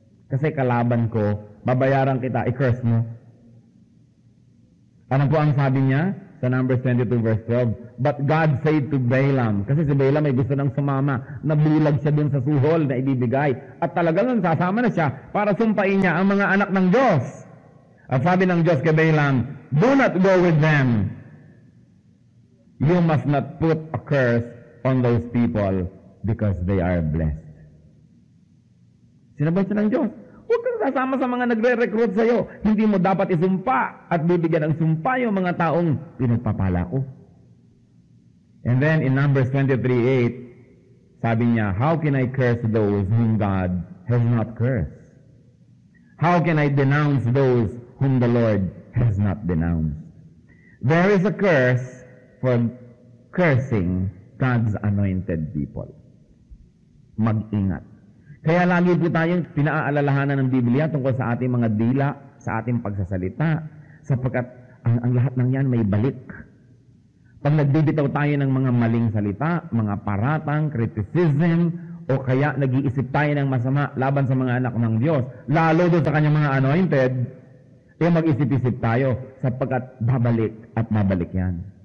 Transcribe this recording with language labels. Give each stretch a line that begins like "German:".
Filipino: Kasi kalaban ko, babayaran kita, i-curse mo. Ano po ang sabi niya? Sa Numbers 22:12.
English: But God said to Balaam,
Filipino: kasi si Balaam ay gusto ng sumama, nabulag siya dun sa suhol na ibibigay. At talagang sasama na siya para sumpain niya ang mga anak ng Diyos. At sabi ng Diyos kay Balaam,
English: do not go with them. You must not put a curse on those people because they are blessed.
Filipino: Sinabi siya ng Diyos, huwag kang sasama sa mga nagre-recruit sa'yo. Hindi mo dapat isumpa at bibigyan ng sumpa yung mga taong pinagpapala ko. And then in Numbers 23:8, sabi niya,
English: how can I curse those whom God has not cursed? How can I denounce those whom the Lord has not denounced? There is a curse for cursing God's anointed people.
Filipino: Mag-ingat. Kaya lagi po tayong pinaaalalahanan ng Biblia tungkol sa ating mga dila, sa ating pagsasalita, sapagkat ang lahat ng yan may balik. Pag nagbibitaw tayo ng mga maling salita, mga paratang, criticism, o kaya nag-iisip tayo ng masama laban sa mga anak ng Diyos, lalo doon sa kanyang mga anointed, mag-isip-isip tayo sapagkat babalik at babalik yan.